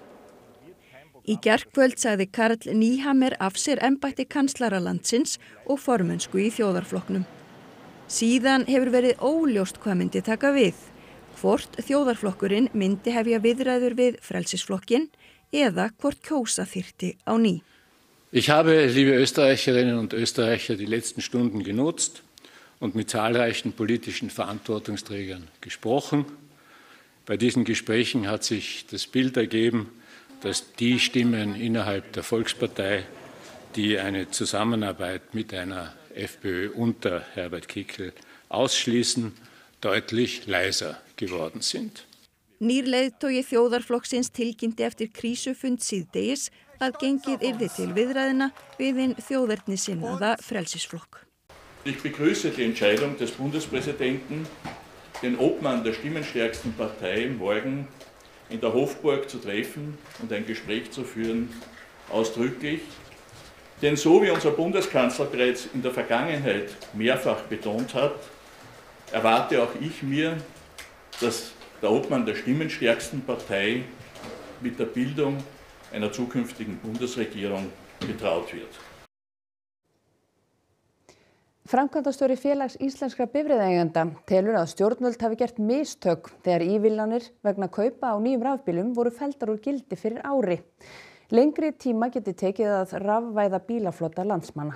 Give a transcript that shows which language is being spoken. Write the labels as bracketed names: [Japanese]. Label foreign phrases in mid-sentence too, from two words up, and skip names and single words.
[Icelandic] Í gærkvöld sagði Karl Nehammer af sér embætti kanslara landsins og formennsku í þjóðarflokknum. Síðan hefur verið óljóst hvað myndi taka við, hvort þjóðarflokkurinn myndi hefja viðræður við Frelsisflokkinn eða hvort kjósa þyrfti á ný. [German] Ich habe, liebe Österreicherinnen und Österreicher, die letzten Stunden genutzt und mit zahlreichen politischen Verantwortungsträgern gesprochen. Bei diesen Gesprächen hat sich das Bild ergeben, dass die Stimmen innerhalb der Volkspartei, die eine Zusammenarbeit mit einer FPÖ unter Herbert Kickl ausschließen, deutlich leiser geworden sind. [Icelandic] Nýr leiðtogi þjóðarflokksins tilkynnti eftir krísufund síðdegis að gengið yrði til viðræðina við hinn þjóðernissinnaða Frelsisflokk. [German] Ich begrüße die Entscheidung des Bundespräsidenten, den Obmann der stimmenstärksten Partei morgen in der Hofburg zu treffen und ein Gespräch zu führen, ausdrücklich. Denn so wie unser Bundeskanzler bereits in der Vergangenheit mehrfach betont hat, erwarte auch ich mir, dass der Obmann der stimmenstärksten Partei mit der Bildung einer zukünftigen Bundesregierung betraut wird. [Icelandic] Framkvæmdastjóri Félags íslenskra bifreiðaeigenda telur að stjórnvöld hafi gert mistök þegar ívilnanir vegna kaupa á nýjum rafbílum voru felldar úr gildi fyrir ári. Lengri tíma geti tekið að rafvæða bílaflota landsmanna.